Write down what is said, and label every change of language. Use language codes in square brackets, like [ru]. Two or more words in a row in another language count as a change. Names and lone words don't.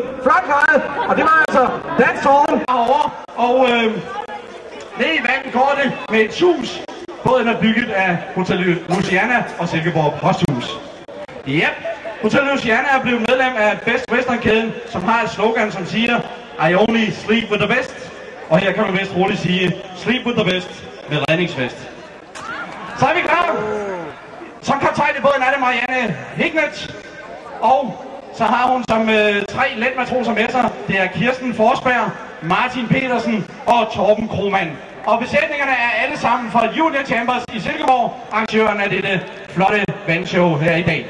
[da] Flot klaret, og det var altså That's All herovre. Og nede i vandet går det med et hus. Båden er bygget af Hotel Louisiana og Silkeborg Posthus. Yep. Hotel Louisiana er blevet medlem af Best Western-kæden, som har et slogan, som siger [en] I only sleep with the best. [da] Og her kan man vist roligt sige, [en] sleep with the best [da] med redningsvest. Så er vi klar. Som kaptajn i båden er det Marianne Hignet. Og så har hun som 3 letmatroser med sig. Det er Kirsten Forsberg, Martin Petersen og Torben Krohmann. Og besætningerne er alle sammen fra Union Chambers i Silkeborg, arrangøren af dette flotte vandshow her i dag.